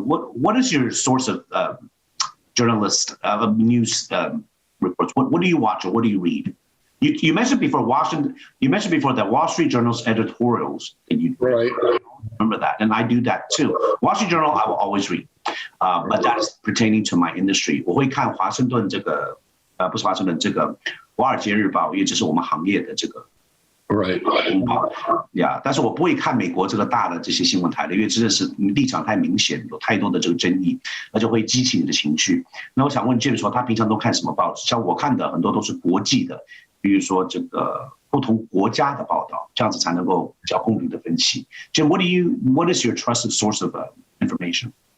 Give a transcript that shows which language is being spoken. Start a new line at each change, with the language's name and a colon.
English: What is your source of journalist news reports? What do you watch or what do you read? You mentioned before that Wall Street Journal's editorials that you right. Remember that, and I do that too. Wall Street Journal I will always read, but that is pertaining to my industry.
Chinese: 我会看华盛顿这个不是华盛顿这个华尔街日报，因为这是我们行业的这个
English: right
Chinese: 公报呀。但是我不会看美国这个大的这些新闻台的，因为真的是立场太明显，有太多的这个争议，那就会激起你的情绪。那我想问 Jim 说，他平常都看什么报纸？像我看的很多都是国际的。比如说这个不同国家的报道，这样子才能够比较公平的分析。
English: Jim, what is your trusted source of information?